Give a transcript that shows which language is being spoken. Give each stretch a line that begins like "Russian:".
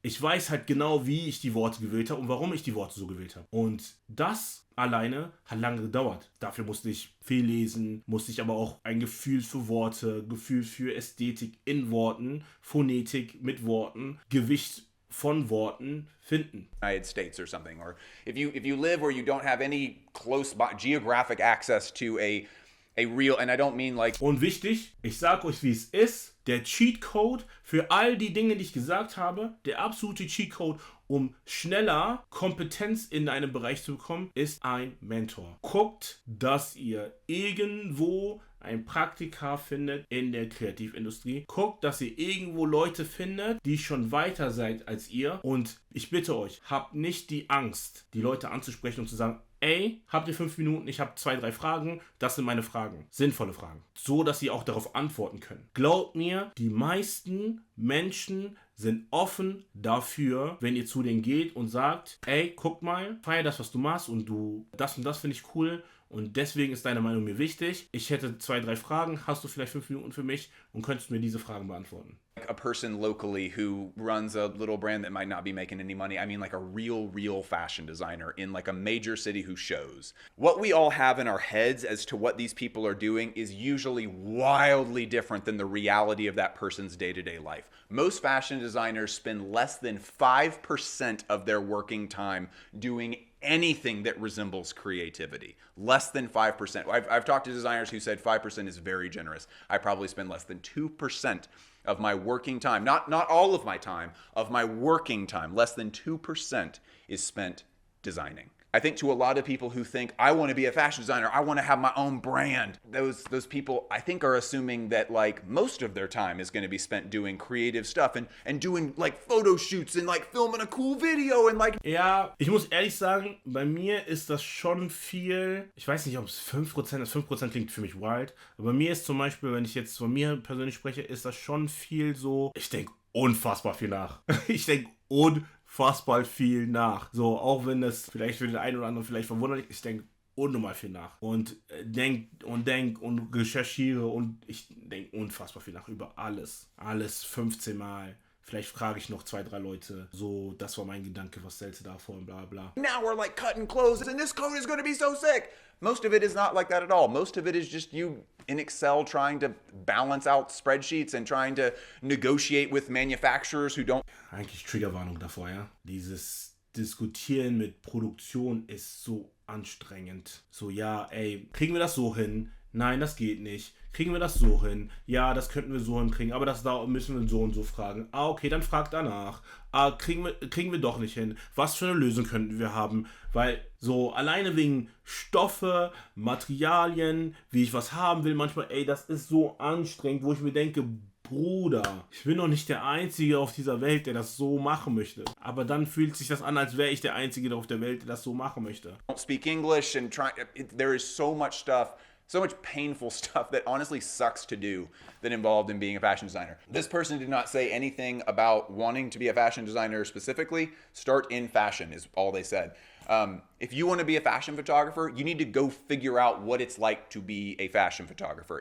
German: Ich weiß halt genau, wie ich die Worte gewählt habe und warum ich die Worte so gewählt habe. Und das alleine hat lange gedauert. Dafür musste ich viel lesen, musste ich aber auch ein Gefühl für Worte, Gefühl für Ästhetik in Worten, Phonetik mit Worten, Gewicht von Worten finden.
English: United States or something, or if you live where you don't have any close geographic access to a real, and I don't mean like...
German: Und wichtig, ich sag euch, wie es ist, der Cheatcode für all die Dinge, die ich gesagt habe, der absolute Cheatcode, um schneller Kompetenz in einem Bereich zu bekommen, ist ein Mentor. Guckt, dass ihr irgendwo ein Praktika findet in der Kreativindustrie. Guckt, dass ihr irgendwo Leute findet, die schon weiter seid als ihr. Und ich bitte euch, habt nicht die Angst, die Leute anzusprechen und zu sagen, ey, habt ihr 5 Minuten, ich habe 2, 3 Fragen, das sind meine Fragen, sinnvolle Fragen, so dass sie auch darauf antworten können. Glaubt mir, die meisten Menschen sind offen dafür, wenn ihr zu denen geht und sagt, ey, guck mal, feier das, was du machst und das finde ich cool und deswegen ist deine Meinung mir wichtig. Ich hätte 2, 3 Fragen, hast du vielleicht 5 Minuten für mich und könntest mir diese Fragen beantworten.
English: A person locally who runs a little brand that might not be making any money. I mean like a real fashion designer in like a major city who shows. What we all have in our heads as to what these people are doing is usually wildly different than the reality of that person's day-to-day life. Most fashion designers spend less than 5% of their working time doing anything that resembles creativity. Less than 5%. I've talked to designers who said 5% is very generous. I probably spend less than 2% of my working time, not all of my time, of my working time, less than 2% is spent designing. I think to a lot of people who think, I want to be a fashion designer, I want to have my own brand, those people, I think, are assuming that like most of their time is going to be spent doing creative stuff and doing like photo shoots and like filming a cool video and like...
German: Ja, ich muss ehrlich sagen, bei mir ist das schon viel, ich weiß nicht, ob es 5% ist, 5% klingt für mich wild, aber bei mir ist zum Beispiel, wenn ich jetzt von mir persönlich spreche, ist das schon viel so, ich denke, unfassbar viel nach. Ich denke unfassbar viel nach. So, auch wenn das vielleicht für den einen oder anderen vielleicht verwunderlich ist, ich denke unnormal viel nach. Und denk und recherchiere und ich denke unfassbar viel nach über alles. Alles 15 Mal. Vielleicht frage ich noch 2, 3 Leute. So, das war mein Gedanke, was stellst du da vor und bla bla.
English: Now we're like cutting clothes and this coat is going to be so sick. Most of it is not like that at all. Most of it is just you in Excel trying to balance out spreadsheets and trying to negotiate with manufacturers who don't.
German: Eigentlich Triggerwarnung davor, ja. Dieses Diskutieren mit Produktion ist so anstrengend. So, ja, ey, kriegen wir das so hin? Nein, das geht nicht. Kriegen wir das so hin? Ja, das könnten wir so hinkriegen, aber das da müssen wir so und so fragen. Ah, okay, dann frag danach. Ah, kriegen wir doch nicht hin. Was für eine Lösung könnten wir haben? Weil so alleine wegen Stoffe, Materialien, wie ich was haben will, manchmal, ey, das ist so anstrengend, wo ich mir denke, Bruder, ich bin doch nicht der Einzige auf dieser Welt, der das so machen möchte. Aber dann fühlt sich das an, als wäre ich der Einzige auf der Welt, der das so machen möchte.
English: Don't speak English and there is so much stuff, so much painful stuff that honestly sucks to do that involved in being a fashion designer. This person did not say anything about wanting to be a fashion designer specifically. Start in fashion is all they said. If you want to be a fashion photographer, you need to go figure out what it's like to be a fashion photographer.